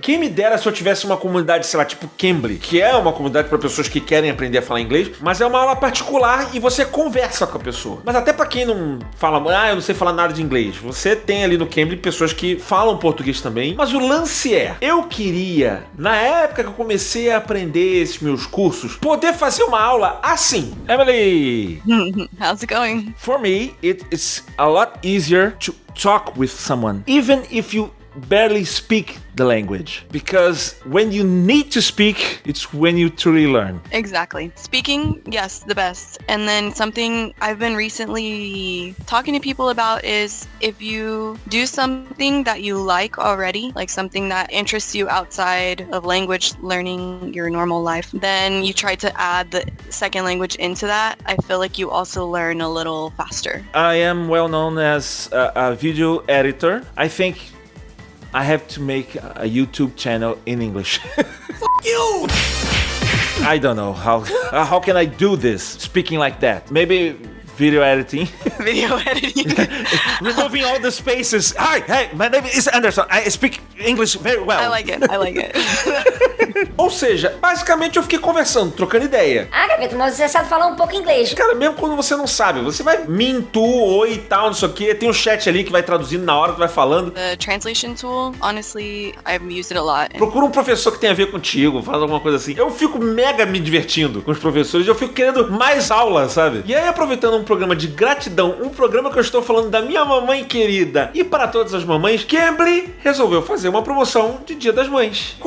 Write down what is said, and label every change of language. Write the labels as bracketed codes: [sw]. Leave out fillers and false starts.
[pt] Quem me dera se eu tivesse uma comunidade, sei lá, tipo Cambly, que é uma comunidade para pessoas que querem aprender a falar inglês, mas é uma aula particular e você conversa com a pessoa. Mas até para quem não fala, eu não sei falar nada de inglês, você tem ali no Cambly pessoas que falam português também, mas o lance é, eu queria, na época que eu comecei a aprender esses meus cursos, poder fazer uma aula assim. [en] Emily! How's it going? For me, it's a lot easier to talk with someone, even if you barely speak the language, because when you need to speak, it's when you truly learn. Exactly. Speaking, yes, the best. And then something I've been recently talking to people about is if you do something that you like already, like something that interests you outside of language learning, your normal life, then you try to add the second language into that. I feel like you also learn a little faster. I am well known as a video editor. I think I have to make a YouTube channel in English. Fuck you! I don't know how can I do this speaking like that. Maybe video editing. video editing. Removing all the spaces. Hi, hey, my name is Anderson. I speak English very well. I like it. [pt] Ou seja, basicamente eu fiquei conversando, trocando ideia. Ah, Gaveta, mas você sabe falar um pouco inglês. Cara, mesmo quando você não sabe, você vai oi e tal, não sei o que. Tem um chat ali que vai traduzindo na hora que vai falando. [en] The translation tool, honestly, I've used it a lot. [pt] Procura um professor que tenha a ver contigo, faz alguma coisa assim. Eu fico mega me divertindo com os professores, eu fico querendo mais aula, sabe? E aí, aproveitando um programa de gratidão, um programa que eu estou falando da minha mamãe querida e para todas as mamães, Cambly resolveu fazer uma promoção de Dia das Mães.